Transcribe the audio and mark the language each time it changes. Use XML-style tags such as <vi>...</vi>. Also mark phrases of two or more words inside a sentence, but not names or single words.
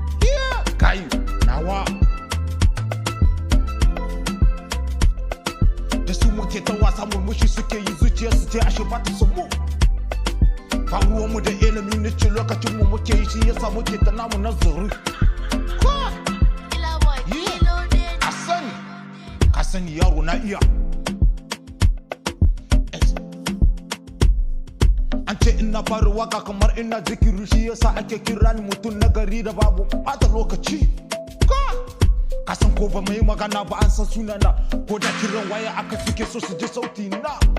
<ha>Ya! Kai, nawa. Da su muke ta wasa, murmushi suke yi, zuciya su ce ashe ba ta son mu. Ba ruwanmu da ilimi, ni ce lokacin mu muke yi, shi yasa muke ta namu nazari. Ka!</ha> <en>Killer boy, Yeah.</en> <ha>kilo ne. Ka sani, ka sani yaro na iya. An ce ina fara waka kamar ina zikiri, shi yasa ake kira ni mutum na gari da babu ɓata lokaci. Ka! Ka san ko ba mai magana ba an san sunana, ko da kiran waya aka suke so su ji sauti na.</ha>